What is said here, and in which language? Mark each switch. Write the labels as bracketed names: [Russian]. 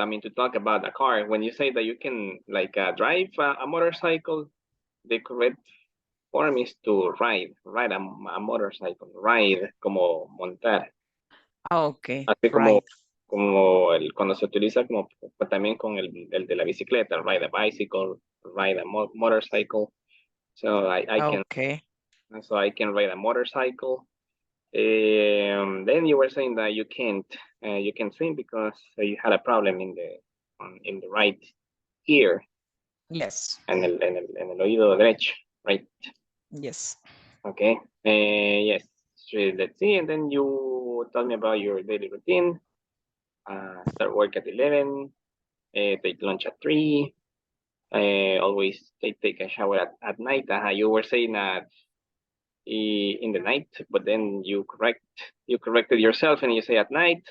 [English] I mean, to talk about a car. When you say that you can like drive a motorcycle, the correct form is to ride a motorcycle, ride [Spanish] como montar, [English] Okay, [Spanish] así como [English] right. [Spanish] cuando se utiliza como pues, también con el de la bicicleta, [English] ride a bicycle, ride a motorcycle. So Okay. I can ride a motorcycle. Then you were saying that you can swim because you had a problem in the right ear Yes. [Spanish] en el oído derecho, right? [English] Yes. Okay. Yes. So let's see. And then you tell me about your daily routine. Start work at 11. Take lunch at 3. Always take a shower at night. You were saying that in the night, but then you corrected yourself and you say at night.